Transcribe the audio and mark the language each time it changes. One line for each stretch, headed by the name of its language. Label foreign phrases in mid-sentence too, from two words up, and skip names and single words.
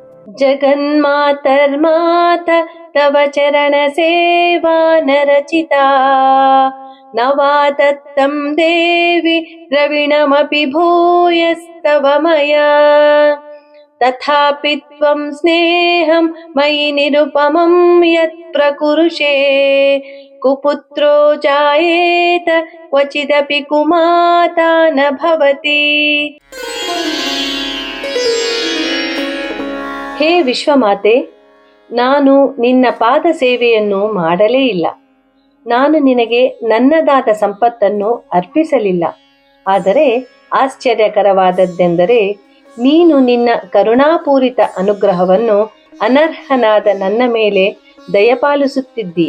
Sanskrit: ಜಗನ್ಮಾತರ್ಮಾತ ತವ ಚರಣ ಸೇವಾ ನರಚಿತಾ ನವಾ ದತ್ತಂ ದೇವಿ ದ್ರವಿಣಮಪಿ ಭೂಯಸ್ತವ ಮಯಾ ತಥಾಪಿ ತ್ವಂ ಸ್ನೇಹಂ ಮಯಿ ನಿರುಪಮಂ ಯತ್ ಪ್ರಕುರುಷೇ ಕುಪುತ್ರೋ ಜಾಯೇತ ಕ್ವಚಿದಪಿ ಕುಮಾತಾ ನ ಭವತಿ.
Kannada: ಹೇ ವಿಶ್ವಮಾತೆ, ನಾನು ನಿನ್ನ ಪಾದ ಸೇವೆಯನ್ನು ಮಾಡಲೇ ಇಲ್ಲ. ನಾನು ನಿನಗೆ ನನ್ನದಾದ ಸಂಪತ್ತನ್ನು ಅರ್ಪಿಸಲಿಲ್ಲ. ಆದರೆ ಆಶ್ಚರ್ಯಕರವಾದದ್ದೆಂದರೆ ನೀನು ನಿನ್ನ ಕರುಣಾಪೂರಿತ ಅನುಗ್ರಹವನ್ನು ಅನರ್ಹನಾದ ನನ್ನ ಮೇಲೆ ದಯಪಾಲಿಸುತ್ತಿದ್ದೀಯ.